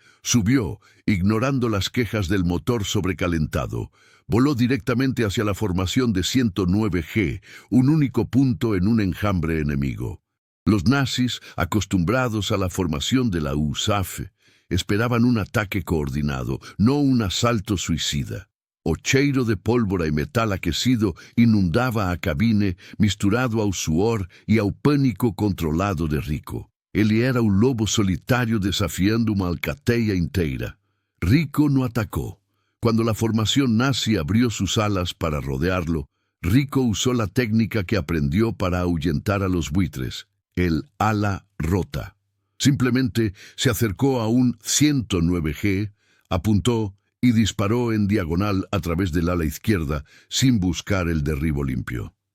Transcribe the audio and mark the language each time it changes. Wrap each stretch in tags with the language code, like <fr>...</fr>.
<es>Subió, ignorando las quejas del motor sobrecalentado. Voló directamente hacia la formación de 109G, un único punto en un enjambre enemigo. Los nazis, acostumbrados a la formación de la USAF, esperaban un ataque coordinado, no un asalto suicida.</es> <pt>O cheiro de pólvora e metal aquecido inundava a cabine, misturado ao suor e ao pânico controlado de Rico. Ele era o lobo solitário desafiando uma alcateia inteira.</pt> <es>Rico no atacó. Cuando la formación nazi abrió sus alas para rodearlo, Rico usó la técnica que aprendió para ahuyentar a los buitres, el ala rota. Simplemente se acercó a un 109G, apuntó y disparó en diagonal a través del ala izquierda sin buscar el derribo limpio.</es>